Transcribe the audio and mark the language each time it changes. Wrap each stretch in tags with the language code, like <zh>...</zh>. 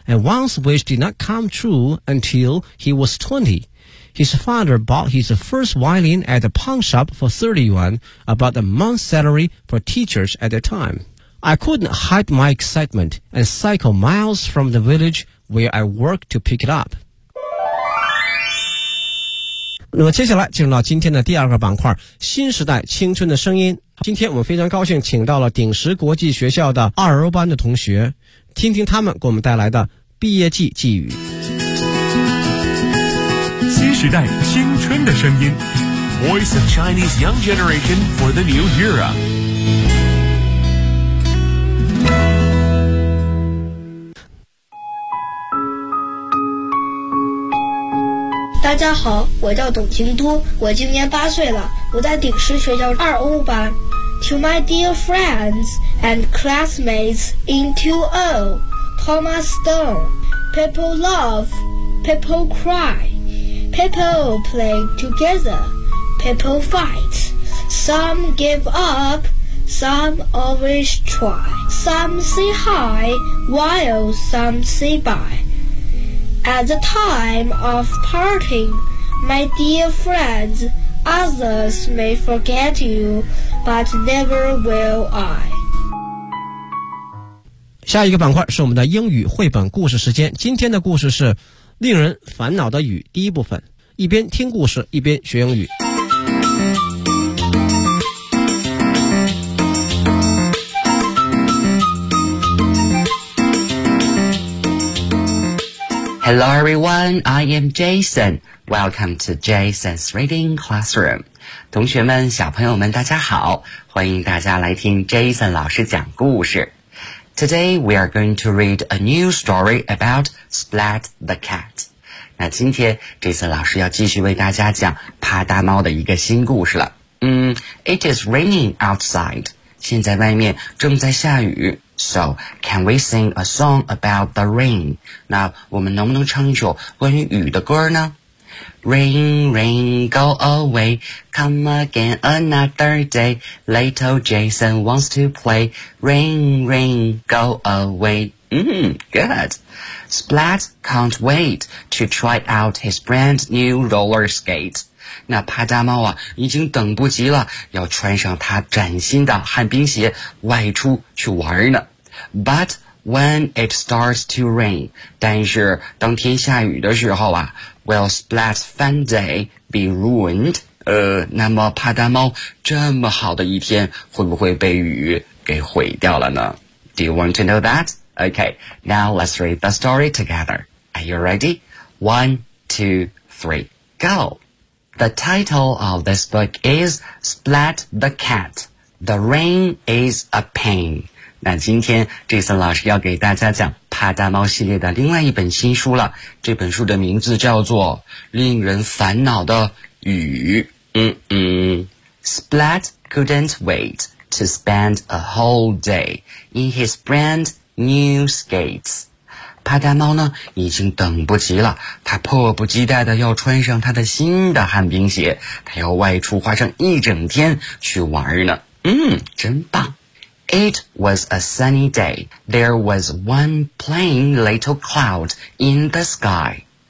<en>And Wang's wish did not come true until he was 20. His father bought his first violin at a pawn shop for 30 yuan, about a month's salary for teachers at the time. I couldn't hide my excitement and cycle miles from the village where I worked to pick it up.</en> <zh>那么接下来进入到今天的第二个板块，新时代青春的声音。今天我们非常高兴请到了鼎石国际学校的二欧班的同学，听听他们给我们带来的毕业季寄语。新时代青春的声音，</zh> <en>Voice of Chinese Young Generation for the New Era。</en> <zh>家好，我叫董廷都，我今年八岁了，我在鼎石学校二 O 班。</zh> <en>To my dear friends and classmates in 2O, Thomas Stone, people love, people cry, people play together, people fight. Some give up, some always try. Some say hi, while some say bye. At the time of parting, my dear friends,Others may forget you, but never will I.</en> <zh>下一个板块是我们的英语绘本故事时间。今天的故事是《令人烦恼的雨》第一部分，一边听故事，一边学英语。</zh> <en>Hello everyone, I am Jason. Welcome to Jason's Reading Classroom.</en> <zh>同学们，小朋友们，大家好，欢迎大家来听 Jason 老师讲故事。</zh> <en>Today we are going to read a new story about Splat the Cat.</en> <zh>那今天 Jason 老师要继续为大家讲啪嗒猫的一个新故事了。</zh> <en>It is raining outside.</en> <zh>现在外面正在下雨。</zh> <en>So, can we sing a song about the rain?</en> <zh>那我们能不能唱一首关于雨的歌呢？</zh> <en>Rain, rain, go away, come again another day, little Jason wants to play, rain, rain, go away. Good. Splat can't wait to try out his brand new roller skate.</en> <zh>那啪嗒猫啊，已经等不及了，要穿上他崭新的旱冰鞋，外出去玩呢。</zh> <en>But when it starts to rain,</en> <zh>但是当天下雨的时候啊</zh> <en>will Splat's fun day be ruined?</en> <zh>那么啪嗒猫这么好的一天会不会被雨给毁掉了呢？</zh> <en>Do you want to know that? Okay, now let's read the story together. Are you ready? 1, 2, 3, go! The title of this book is Splat the Cat. The rain is a pain.</en> <zh>那今天 Jason 老师要给大家讲啪嗒猫系列的另外一本新书了，这本书的名字叫做《令人烦恼的雨》。</zh> <en>Splat couldn't wait to spend a whole day in his brand new skates.</en> <zh>啪嗒猫呢已经等不及了，他迫不及待的要穿上他的新的旱冰鞋，他要外出花上一整天去玩呢。真棒。</zh> <en>It was a sunny day. There was one plain little cloud in the sky.</en>